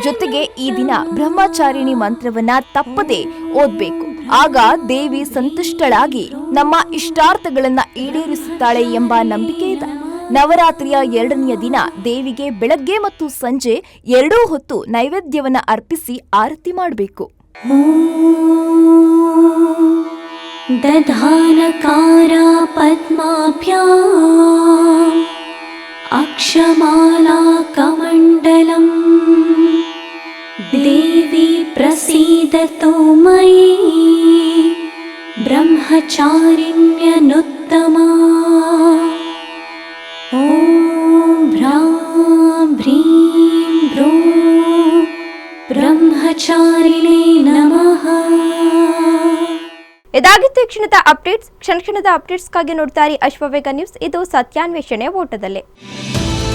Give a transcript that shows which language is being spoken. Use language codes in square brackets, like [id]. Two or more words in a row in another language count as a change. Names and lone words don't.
[kn] ಜೊತೆಗೆ ಈ ದಿನ ಬ್ರಹ್ಮಚಾರಿಣಿ ಮಂತ್ರವನ್ನ ತಪ್ಪದೆ ಓದ್ಬೇಕು. ಆಗ ದೇವಿ ಸಂತುಷ್ಟಳಾಗಿ ನಮ್ಮ ಇಷ್ಟಾರ್ಥಗಳನ್ನ ಈಡೇರಿಸುತ್ತಾಳೆ ಎಂಬ ನಂಬಿಕೆ ಇದೆ. ನವರಾತ್ರಿಯ 2ನೆಯ ದಿನ ದೇವಿಗೆ ಬೆಳಗ್ಗೆ ಮತ್ತು ಸಂಜೆ 2 ಹೊತ್ತು ನೈವೇದ್ಯವನ್ನ ಅರ್ಪಿಸಿ ಆರತಿ ಮಾಡಬೇಕು. [sa] दधानकारा पद्माभ्याम् अक्षमाला कमण्डलम् देवी प्रसीदतु मयि ब्रह्मचारिण्यनुत्तमा ॐ भ्रां भ्रीं भ्रूं ब्रह्मचारिणे नमः. [kn] ಇದಾಗಿತ್ತು ಕ್ಷಣದ ಅಪ್ಡೇಟ್ಸ್. ಕ್ಷಣದ ಅಪ್ಡೇಟ್ಸ್ಗಾಗಿ ನೋಡ್ತಾರೆ ಅಶ್ವವೇಗ ನ್ಯೂಸ್. ಇದು ಸತ್ಯಾನ್ವೇಷಣೆ ಓಟದಲ್ಲಿ.